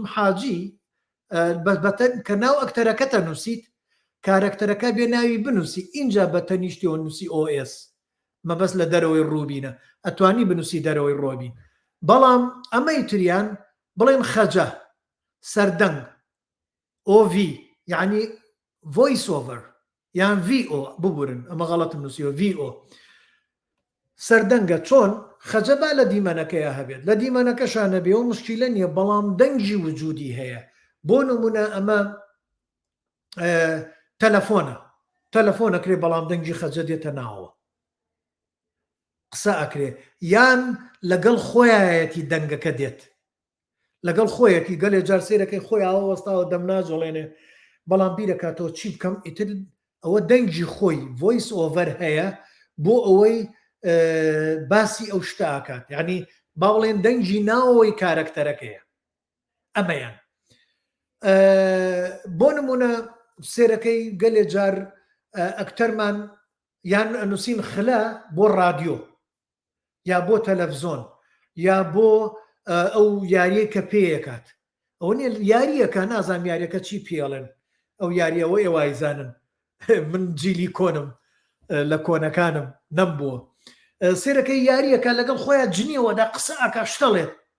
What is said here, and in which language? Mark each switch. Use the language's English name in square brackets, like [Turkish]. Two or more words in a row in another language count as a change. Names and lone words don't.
[Central Kurdish] حاجی کە ناو ئەکتەرەکەتە نووسیت کارکتەرەکە بێ ناوی بنووسی اینجا بە تەنیشتیەوە نووسی OS مەبەست لە دەرەوەی ڕووبینە ئەتوانی بنووسی دەرەوەی ڕۆبین بەڵام ئەمەی تریان بڵێن خەجە سەردەنگ OV یعنی [English] voice over [Central Kurdish] یان VO ببورن ئەمە غەڵەتم نووسیەوە VO سەردەنگە چۆن خەجەبا لە دیمەنەکەیە هەبێت لە دیمەنەکەشانە بێ و مشکیلە نییە بەڵام دەنگی وجودی هەیە بۆ نمونە ئەمە تەلەفۆنەکرێ بەڵام دەنگی خەجە دێتە ناوە قسە ئەکرێ یان لەگەڵ خۆیەتی دەنگەکە دێت لەگەڵ خۆیەتی گەلێ جار سێرەکەی خۆی ئاوەستاوە دەم ناجۆڵێنێ بەڵام بیرەکاتەوە چی بکەم ئیتر ئەوە دەنگی خۆی [English] voice over [Central Kurdish] هەیە بۆ ئەوەی باسی ئەو شتە ئاکات یعنی با بڵێن دەنگی ناوەوەی کارکتەرەکەیە ئەمەیان بۆ نمونە سێرەکەی گەلێ جار ئەکتەرمان یان نووسین خلە بۆ رادیۆ یا بۆ تەلەڤزۆن یا بۆ ئەو یاریە کە پێیەکات ئەو نیە یاریەکە نازام یاریەکە چی پێڵێن ئەو یاریەوە ئێوایزانن من جیلی کۆنم لە کۆنەکانم نەم بووە سێرەکەی یاریەکە لەگەڵ خۆیان جنیەوەدا قسە ئاکا شتەڵێت